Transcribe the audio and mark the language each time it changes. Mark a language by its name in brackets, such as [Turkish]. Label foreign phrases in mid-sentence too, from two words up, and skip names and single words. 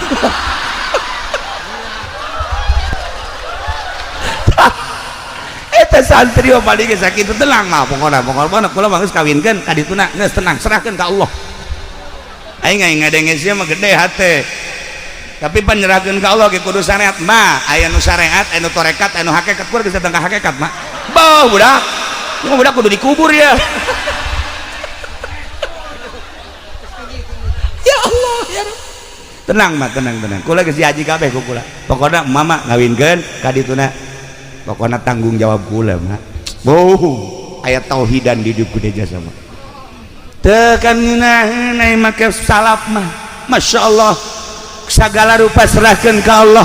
[Sundanese] Eta santri paling ge sakitu tenang mah pokona kula mah geus kawinkeun ka dituna geus tenang serahkeun ka Allah. Aing ngadenge sia mah gede hate. Tapi penyerahkeun ka Allah ge kudu syariat mah aya nu syariat aya nu tarekat aya nu hakikat kudu geus datang ka hakikat mah. Beuh budak. Nu budak kudu dikubur ya. [Arabic] يا الله [Sundanese] ya tenang mah tenang kula geus diaji kabeh ku kula pokona mama ngawinkeun ka dituna pokona tanggung jawab kula mah aya tauhidan di hidup kudu jasa mah teu kan ngeunaheun ai make salaf mah [Arabic] ما شاء الله [Sundanese] sagala rupa serahkeun ka Allah.